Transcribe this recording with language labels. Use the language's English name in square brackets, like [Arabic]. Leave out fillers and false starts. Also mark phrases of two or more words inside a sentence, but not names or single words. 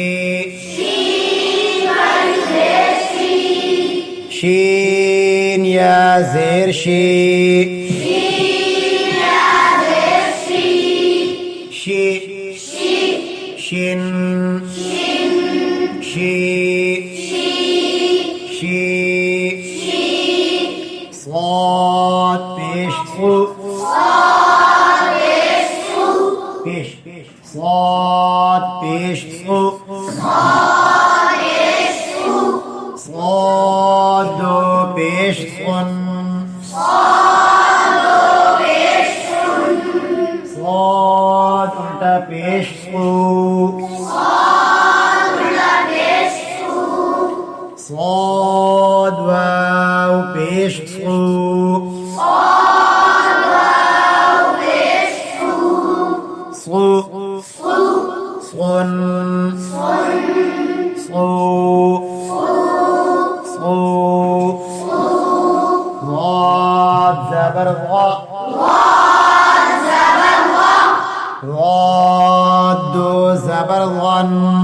[Urdu] شین کھڑی زیر شی شین یا زیر شی شین یا زیر شی शी शी शिन शिन शी शी शी शी صاد پیش سُ پیش صاد پیش سُ صاد دو پیش سُن صاد الٹا پیش سُ صاد واو پیش سُ صو صن صو صو ضاد زبر ضاء ضاد دو زبر ظن